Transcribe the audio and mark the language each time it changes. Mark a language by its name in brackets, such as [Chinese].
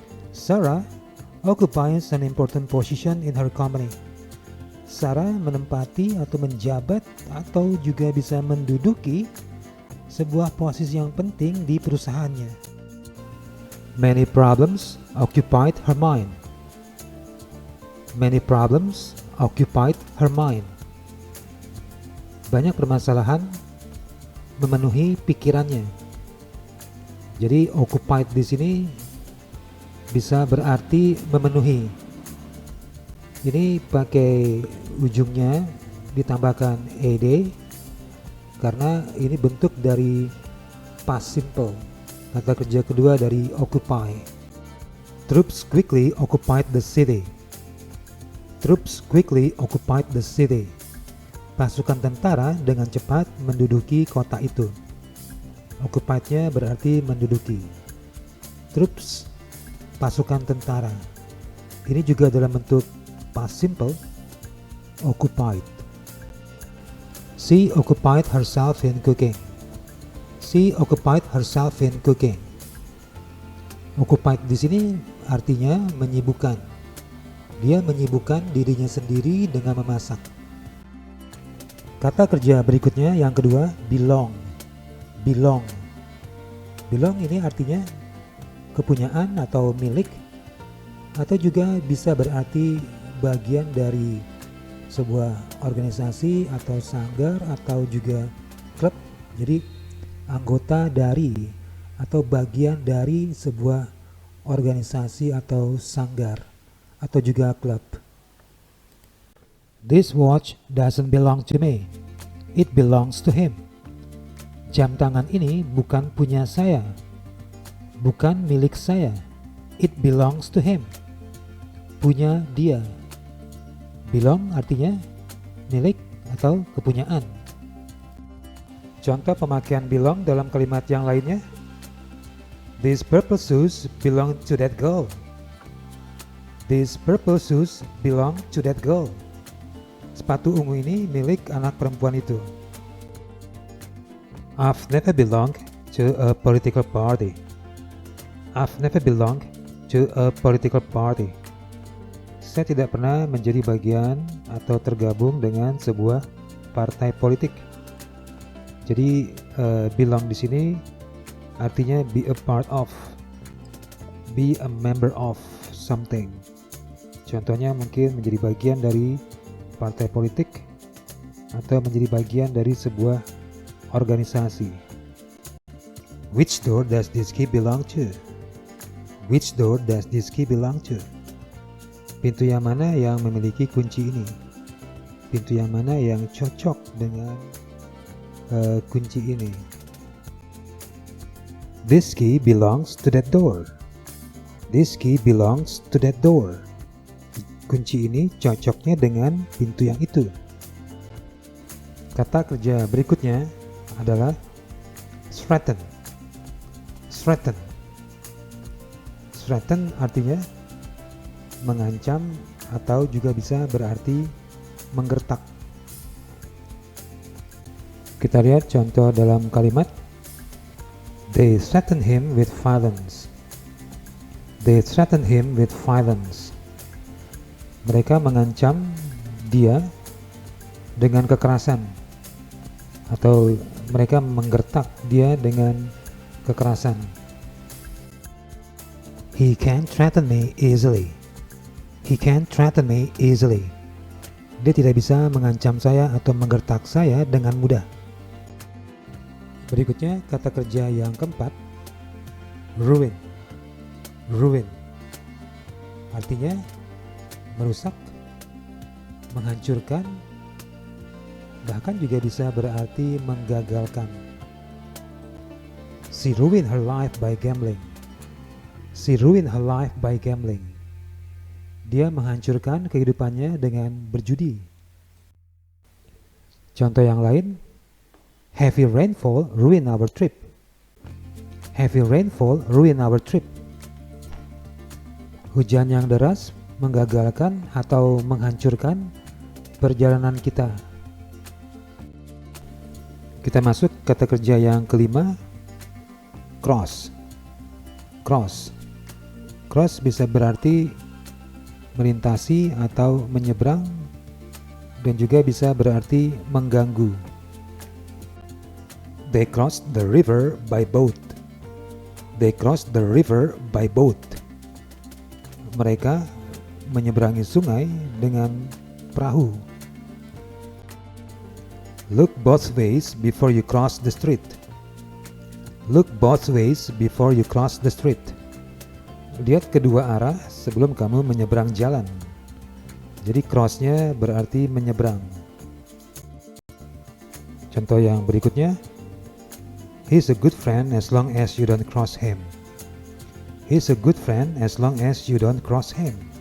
[English] Sarah occupies an important position in her company. [Indonesian] Sarah menempati atau menjabat atau juga bisa menduduki sebuah posisi yang penting di perusahaannya. [English] Many problems occupied her mind. Many problems occupied her mind. [Indonesian] Banyak permasalahan memenuhi pikirannya. Jadi occupied di sini bisa berarti memenuhi. Ini pakai ujungnya ditambahkan ed karena ini bentuk dari past simple, kata kerja kedua dari occupy. [English] Troops quickly occupied the city. Troops quickly occupied the city. [Indonesian] Pasukan tentara dengan cepat menduduki kota itu. Occupied-nya berarti menduduki. Troops, pasukan tentara. Ini juga dalam bentuk past simple, occupied. [English] She occupied herself in cooking. She occupied herself in cooking. [Indonesian] Occupied di sini artinya menyibukkan. Dia menyibukkan dirinya sendiri dengan memasak. Kata kerja berikutnya yang kedua, belong. Belong. Belong ini artinya kepunyaan atau milik, atau juga bisa berarti bagian dari sebuah organisasi atau sanggar atau juga klub. Jadi anggota dari atau bagian dari sebuah organisasi atau sanggar atau juga klub. [English] This watch doesn't belong to me. It belongs to him. [Indonesian] Jam tangan ini bukan punya saya. Bukan milik saya. [English] It belongs to him. [Indonesian] Punya dia. Belong artinya milik atau kepunyaan. Contoh pemakaian belong dalam kalimat yang lainnya. [English] These purple shoes belong to that girl. These purple shoes belong to that girl. [Indonesian] Sepatu ungu ini milik anak perempuan itu. [English] I've never belonged to a political party. I've never belonged to a political party. [Indonesian] Saya tidak pernah menjadi bagian atau tergabung dengan sebuah partai politik. Jadi belong di sini artinya [English] be a part of, be a member of something. [Indonesian] Contohnya mungkin menjadi bagian dari partai politik atau menjadi bagian dari sebuah organisasi. [English] Which door does this key belong to? Which door does this key belong to? [Indonesian] Pintu yang mana yang memiliki kunci ini? Pintu yang mana yang cocok dengan kunci ini? [English] This key belongs to that door. This key belongs to that door. [Indonesian] Kunci ini cocoknya dengan pintu yang itu. Kata kerja berikutnya adalah threaten. Threaten. Threaten artinya mengancam atau juga bisa berarti menggertak. Kita lihat contoh dalam kalimat. [English] They threatened him with violence. They threatened him with violence. [Indonesian] Mereka mengancam dia dengan kekerasan, atau mereka menggertak dia dengan kekerasan. [English] He can't threaten me easily. He can't threaten me easily. [Indonesian] Dia tidak bisa mengancam saya atau menggertak saya dengan mudah. Berikutnya kata kerja yang keempat, ruin. Ruin artinya merusak, menghancurkan, bahkan juga bisa berarti menggagalkan. [English] She ruined her life by gambling. She ruined her life by gambling. [Indonesian] Dia menghancurkan kehidupannya dengan berjudi. Contoh yang lain, [English] heavy rainfall ruined our trip. Heavy rainfall ruined our trip. [Indonesian] Hujan yang deras menggagalkan atau menghancurkan perjalanan kita. Kita masuk kata kerja yang kelima, cross. Cross. Cross bisa berarti melintasi atau menyeberang, dan juga bisa berarti mengganggu. [English] They crossed the river by boat. They crossed the river by boat. [Indonesian] Mereka menyeberangi sungai dengan perahu. [English] Look both ways before you cross the street. Look both ways before you cross the street. [Indonesian] Lihat kedua arah sebelum kamu menyeberang jalan. Jadi crossnya berarti menyeberang. Contoh yang berikutnya, [English] he's a good friend as long as you don't cross him. He's a good friend as long as you don't cross him.